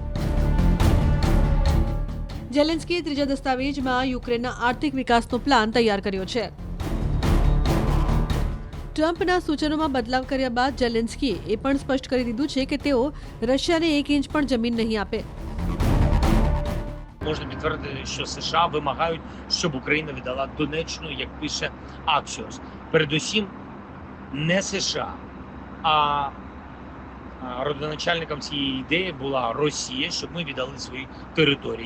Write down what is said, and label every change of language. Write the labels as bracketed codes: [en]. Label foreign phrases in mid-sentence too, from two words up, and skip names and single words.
[gu] ઝેલેન્સ્કીએ ત્રીજા દસ્તાવેજમાં યુક્રેનના આર્થિક વિકાસનો પ્લાન તૈયાર કર્યો છે। ટ્રમ્પના સૂચનોમાં બદલાવ કર્યા બાદ ઝેલેન્સ્કીએ એ પણ સ્પષ્ટ કરી દીધું છે કે તેઓ રશિયાને 1 ઇંચ પણ જમીન નહીં આપે। [uk] Можна підтвердити, що США вимагають, щоб Україна віддала Донеччину, як пише Axios. Передусім, не США, а родоначальником цієї ідеї була Росія, щоб ми віддали свої території.